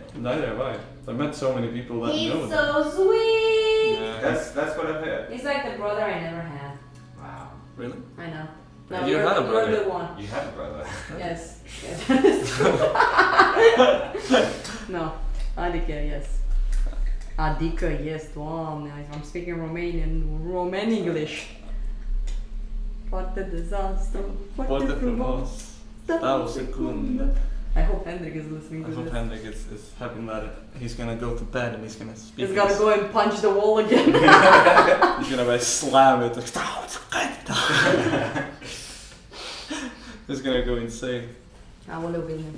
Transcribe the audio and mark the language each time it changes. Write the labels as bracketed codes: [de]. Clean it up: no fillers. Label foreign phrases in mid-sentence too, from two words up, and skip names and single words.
[en] Neither have I. I met so many people that know He's him. so sweet. Yeah. That's what I've heard. He's like the brother I never had. Wow. Really? I know. You No, you're, had a you're brother. the one. You have a brother. Yes. Yes. No. [ro] Adică, yes. Adică, yes, doamne. [en] I'm speaking Roman English. [ro] Foarte dezastru. Foarte frumos. Stau o secundă. [en] I hope Hendrik is listening I to hope this. Hendrik is having that. He's gonna go to bed and he's gonna speak. He's gotta go and punch the wall again. He's gonna like slam it. Like, he's gonna go insane. I will live with him.